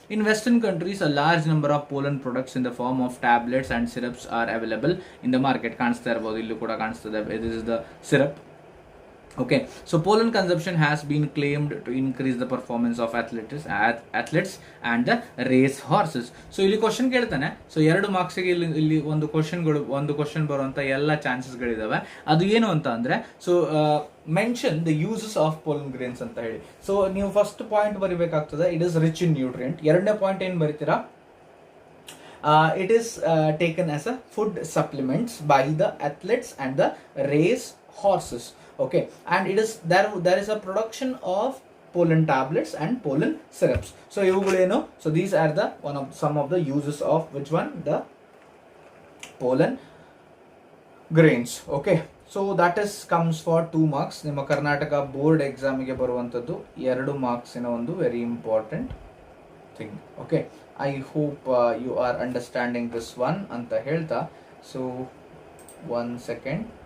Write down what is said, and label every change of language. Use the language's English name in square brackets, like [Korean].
[English] In western countries a large number of pollen products in the form of tablets and syrups are available in the market. [Kannada] ಕಾಣಿಸ್ತಾ ಇರ್ಬೋದು, ಇಲ್ಲೂ ಕೂಡ ಕಾಣಿಸ್ತದೆ, [English] This is the syrup. Okay, so pollen consumption has been claimed to increase the performance of athletes and the race horses. [Kannada] So ಇಲ್ಲಿ question ಕೇಳ್ತಾನೆ. So 2 ಮಾರ್ಕ್ಸ್ಗೆ ಇಲ್ಲಿ ಒಂದು question ಬರುವಂತ ಎಲ್ಲ ಚಾನ್ಸಸ್ಗಳಿದಾವೆ. ಅದು ಏನು ಅಂತ ಅಂದ್ರೆ, [English] So mention the uses of pollen grains ಅಂತ ಹೇಳಿ. So [Kannada] ನೀವು first point ಬರಿಬೇಕಾಗ್ತದೆ, [English] It is rich in nutrient. [Kannada] ಎರಡನೇ ಪಾಯಿಂಟ್ ಏನು ಬರಿತೀರಾ? [English] It is taken as a food supplements by the athletes and the race horses. Okay, and it is there is a production of pollen tablets and pollen syrups. So [Kannada] ivugalenu, [English] so these are the some of the uses of which one? The pollen grains. Okay, so that is comes for 2 marks. [Kannada] ನಿಮ್ಮ Karnataka board ಎಕ್ಸಾಮಿಗೆ ಬರುವಂತದ್ದು 2 ಮಾರ್ಕ್ಸಿನ ಒಂದು very important thing. [English] okay, I hope you are understanding this one [Kannada] ಅಂತ ಹೇಳ್ತಾ, [English] So 1 second.